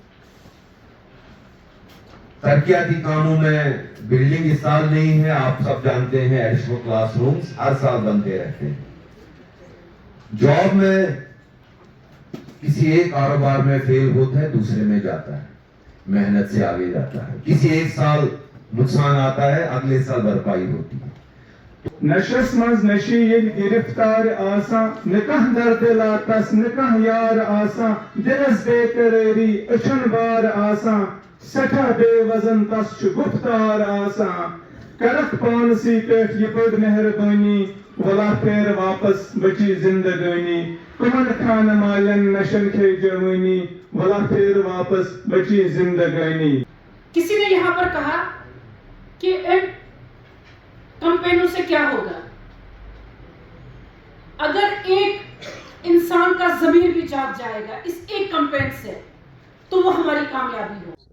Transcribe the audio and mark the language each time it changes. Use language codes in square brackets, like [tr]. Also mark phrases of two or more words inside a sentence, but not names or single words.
[hi] तरक्याती कामों में बिल्डिंग इस साल नहीं है, आप सब जानते हैं। एडिशनल क्लासरूम्स हर साल बनते रहते हैं। जॉब में किसी एक कारोबार में फेल होता है, दूसरे में जाता है, मेहनत से आगे जाता है। किसी एक साल नुकसान आता है, अगले साल भरपाई होती है। [ks] नशस मज नशी ये गिरफ्तार आसा निकाह दर्द लातस निकाह यार आसा दिलस बेकरारी अचन बार आसा सठा बेवजन तस गुफ्तार आसा करक पानसी पेट ये बड़ मेहरबानी वला फेर वापस बची जिंदगानी कुमन खान मालन नशन खे जवानी वला फेर वापस बची जिंदगानी। [hi] किसी ने यहाँ पर कहा कि इन कैंपेनों से क्या होगा। अगर एक इंसान का ज़मीर भी जाग जाएगा इस एक कैंपेन से, तो वो हमारी कामयाबी हो।